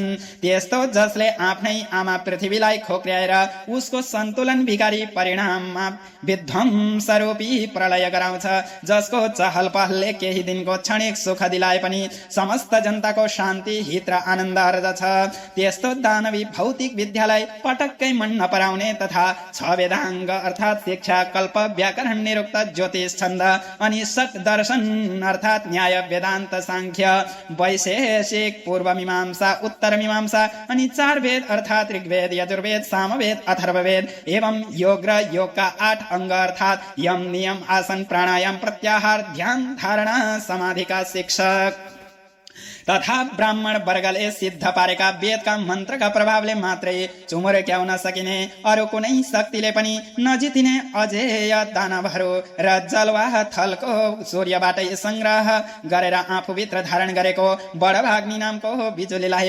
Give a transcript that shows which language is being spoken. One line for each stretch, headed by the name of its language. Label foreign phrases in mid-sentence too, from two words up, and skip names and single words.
Nepali: त्यस्तो जसले आफ्नै आमा पृथ्वीलाई खोक्र्याएर उसको सन्तुलन बिगारी परिणाममा विध्वंस रूपी प्रलय गराउँछ, जसको चहल पहलले केही दिनको क्षणिक सुख दिलाए पनि समस्त जनताको शान्ति हित र आनन्द अर्जछ। त्यस्तो दानवी भौतिक विद्यालाई पटक्कै मन नपराउने तथा 6 वेदाङ्ग अर्थात् शिक्षा, कल्प, व्याकरण, निरुक्त, ज्योतिष, छन्द अनि षट दर्शन अर्थात् न्याय, वेदान्त, सांख्य, वैशेषिक, पूर्व मीमांसा, उत्तर मीमांसा अनि 4 वेद अर्थात् ऋग्वेद, यजुर्वेद, सामवेद, अथर्ववेद एवं योग र योगका 8 अङ्ग अर्थात् यम, नियम, आसन, प्राणायाम, प्रत्याहार, ध्यान, धारणा, समाधि का शिक्षक तथा ब्राह्मण वर्गले सिद्ध पारेका वेदका मन्त्रका प्रभावले मात्रै चुमोर्क्याउन सकिने अरू कुनै शक्तिले पनि नजितिने अजेय दानवहरू र जलवाह थलको सूर्यबाटै संग्रह गरेर आफूभित्र धारण गरेको बडभाग्नी नामको बिजुलीलाई